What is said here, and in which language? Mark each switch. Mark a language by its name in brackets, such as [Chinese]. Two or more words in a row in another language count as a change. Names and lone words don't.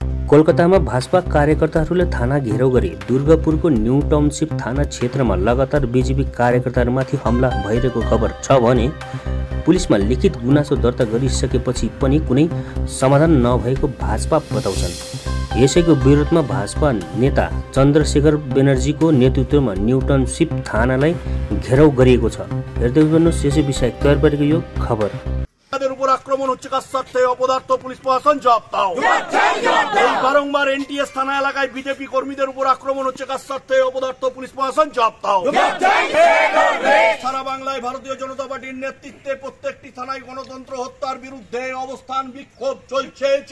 [Nepali] कोलकातामा भाजपा कार्यकर्ताहरूले थाना घेराउ गरे। दुर्गापुरको न्यू टाउनशिप थाना क्षेत्रमा लगातार बीजेपी कार्यकर्ताहरूमाथि हमला भइरहेको खबर छ भने पुलिसमा लिखित गुनासो दर्ता गरिसकेपछि पनि कुनै समाधान नभएको भाजपा बताउँछन्। यसैको विरोधमा भाजपा नेता चन्द्रशेखर बेनर्जीको नेतृत्वमा न्यू टाउनशिप थानालाई घेराउ गरिएको छ। हेर्दै गर्नुहोस् यसै विषय तयार पारेको यो खबर। [Bangla] আক্রমণ হচ্ছে কার স্বার্থে অপদার্থ পুলিশ প্রশাসন জবাব দাও। এই বারংবার এনটিএস থানা এলাকায় বিজেপি কর্মীদের উপর আক্রমণ হচ্ছে কার স্বার্থে অপদার্থ পুলিশ প্রশাসন জবাব দাও। সারা বাংলায় ভারতীয় জনতা পার্টির নেতৃত্বে প্রত্যেকটি থানায় গণতন্ত্র হত্যার বিরুদ্ধে অবস্থান বিক্ষোভ চলছে।